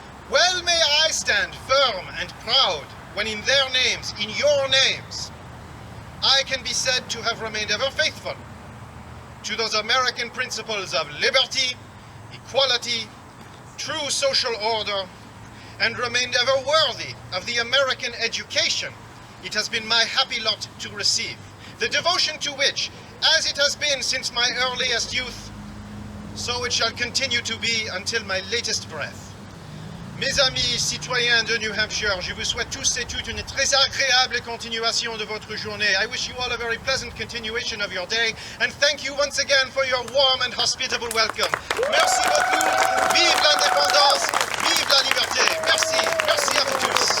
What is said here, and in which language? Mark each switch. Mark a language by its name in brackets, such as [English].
[English] Well may I stand firm and proud when in their names, in your names, I can be said to have remained ever faithful to those American principles of liberty, equality, true social order, and remained ever worthy of the American education it has been my happy lot to receive, the devotion to which, as it has been since my earliest youth, so it shall continue to be until my latest breath. [French] Mes amis citoyens de New Hampshire, je vous souhaite tous et toutes une très agréable continuation de votre journée. [English] I wish you all a very pleasant continuation of your day, and thank you once again for your warm and hospitable welcome. [French] Merci beaucoup, vive l'indépendance, vive la liberté. Merci, merci à vous tous.